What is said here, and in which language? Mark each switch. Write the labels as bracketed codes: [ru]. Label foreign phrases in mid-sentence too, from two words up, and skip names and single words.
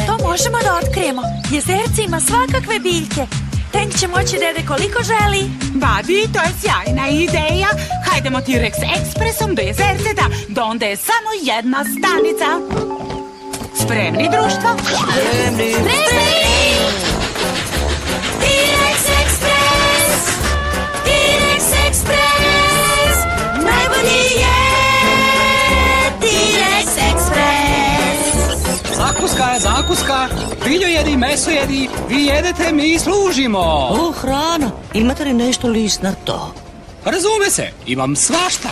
[sr] To možemo da otkrijemo. Jezerce ima svakakve biljke. Tank će moći da jede koliko želi. Badi, to je sjajna ideja. Hajdemo T-Rex ekspresom do jezerceta, do onda je samo jedna stanica. Spremni, društvo? Spremni. T-Rex Express! T-Rex Express! Najbolji je T-Rex Express! Zakuska, biljojedi, mesojedi, vi jedete, mi služimo. O, hrana. Imate li nešto listnato? Razume se, imam svašta.